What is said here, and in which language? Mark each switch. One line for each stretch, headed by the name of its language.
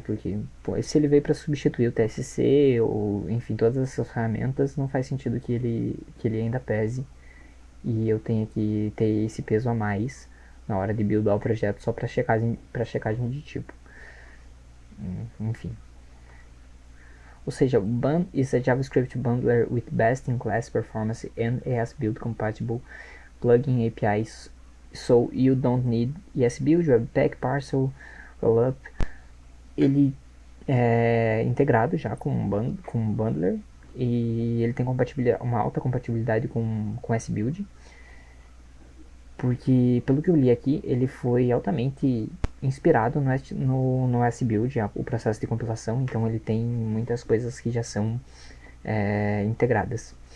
Portuguese: Porque pô, se ele veio para substituir o TSC ou enfim todas essas ferramentas, não faz sentido que ele ainda pese e eu tenha que ter esse peso a mais na hora de buildar o projeto só para checagem de tipo. Enfim. Ou seja,
English: BUN is a JavaScript bundler with best-in-class performance and ESBuild compatible plugin APIs, so you don't need ESBuild, Webpack, Parcel, Rollup.
Portuguese: Ele é integrado já com um bundler e ele tem uma alta compatibilidade com SBuild, porque pelo que eu li aqui, ele foi altamente inspirado no SBuild, o processo de compilação, então ele tem muitas coisas que já são integradas.